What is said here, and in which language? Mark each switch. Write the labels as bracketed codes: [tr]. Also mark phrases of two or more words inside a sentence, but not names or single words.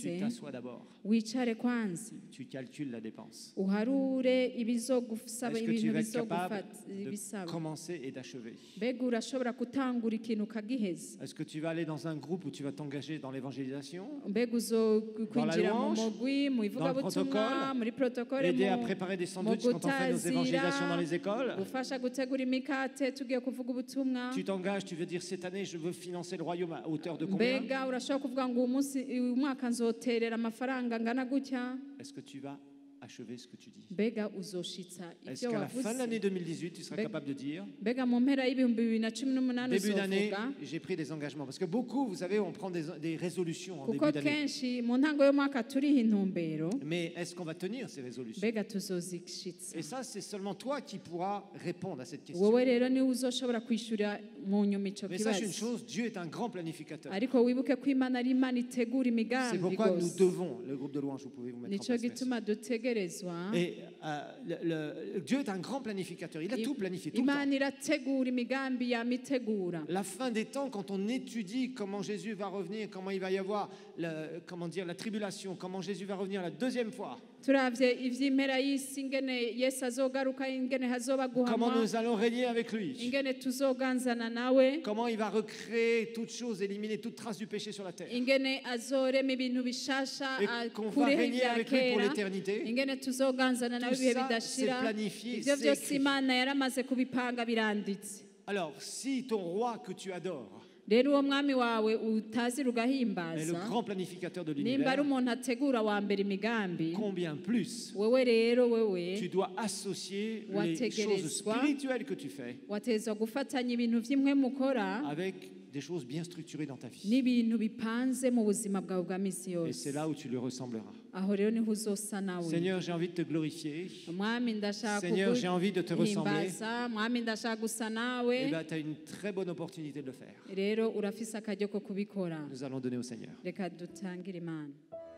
[fr] Tu t'assois d'abord. [rn] wicare kwanza [fr] Tu calcules la dépense. [rn] uharure ibizogusaba [fr] Est-ce que tu [rn] ibintu [fr] vas être capable [rn] bizogufata bisaba [fr] de commencer et d'achever? [rn] mbega urashobora gutangura ikintu ukagiheza [fr] Est-ce que tu vas aller dans un groupe où tu vas t'engager dans l'évangélisation? [rn] mbega uzokwinjira mu [fr] louange, [rn] mugwi mu ivugabutumwa [fr] protocole, [rn] muri protokole [fr] Aider à préparer des sandwichs quand on fait nos évangélisations dans les écoles? [rn] gufasha gutegura imikate tugiye kuvuga ubutumwa [fr] Tu t'engages, tu veux dire cette année, je veux financer le royaume à hauteur de combien? [rn] mbega urashobora kuvuga ngo uyu mwaka nzoterera amafaranga angana gutya [fr] Est-ce que tu vas achever ce que tu dis? [rn] mbega uzoshitsa [fr] Est-ce [rn] ibyo [fr] qu'à la fin de [rn] wavuze [fr] l'année 2018, tu seras Ben- capable de dire, [rn] mbega mu mpera y'ibihumbi 2018 [fr] début d'année, [rn] uzovuga [fr] j'ai pris des engagements? Parce que beaucoup, vous savez, on prend des résolutions en [rn] kuko [fr] début d'année. [rn] kenshi mu ntango y'umwaka turiho intumbero [fr] Mais est-ce qu'on va tenir ces résolutions? [rn] mbega tuzozishitsa [fr] Et ça, c'est seulement toi qui pourras répondre à cette question. [rn] wowe rero niwe uzoshobora kwishyura mu nyuma icyo [fr] Mais sache une [rn] kibazo [fr] chose, Dieu est un grand planificateur. [rn] ariko wibuke ko imana ari imana itegura [fr] C'est [rn] imigambi [fr] pourquoi nous [rn] rwose [fr] devons, le groupe de louange, vous pouvez vous mettre en [rn] nicyo [fr] place. merci. [rn] gituma dutegerezwa [fr] Et Dieu est un grand planificateur. Il a tout planifié, tout le temps. [rn] imana irategura imigambi yamitegura [fr] La fin des temps, quand on étudie comment Jésus va revenir, comment il va y avoir la tribulation, comment Jésus va revenir la deuxième fois, [rn] turavye ivy'impera y'isi ingene yesu azogaruka ingene hazoba [fr] comment [rn] guhamwa [fr] nous allons régner avec lui, [rn] ingene tuzoganzana nawe [fr] comment il va recréer toutes choses, éliminer toute trace du péché sur la terre, [rn] ingene azorema ibintu bishasha [fr] et qu'on va [rn] akureho [fr] régner [rn] ibya [fr] avec lui pour [rn] kera [fr] l'éternité. [rn] ingene tuzoganzana nawe [fr] Tout [rn] ibihe [fr] ça, [rn] bidashira [fr] c'est planifié, [rn] ivyo [fr] c'est [rn] byose [fr] écrit. [rn] imana yaramaze kubipanga biranditse [fr] Alors, si ton roi que tu adores [rn] rero uwo mwami wawe utazi [fr] est le [rn] rugahimbaza [fr] grand planificateur de [rn] nimba ari [fr] l'univers, [rn] umuntu ategura wa mbere imigambi [fr] combien plus [rn] wewe rero wewe [fr] tu dois associer les [rn] Wategerezwa. [fr] choses spirituelles que tu fais [rn] watezwa gufatanya ibintu vy'imwe mukora [fr] avec des choses bien structurées dans ta vie. [rn] n'ibintu bipanze mu buzima bwawe bwa misi [fr] Et [rn] yose [fr] c'est là où tu lui ressembleras. [rn] aho rero niho uzosa nawe [fr] Seigneur, j'ai envie de te glorifier. [rn] mwami ndashaka [fr] Seigneur, j'ai envie de te ressembler. [rn] kuguhimbaza mwami ndashaka gusa nawe [fr] Eh bien, tu as une très bonne opportunité de le faire. [rn] rero urafise akaryo ko kubikora [fr] Nous allons donner au Seigneur. [rn] reka dutangire imana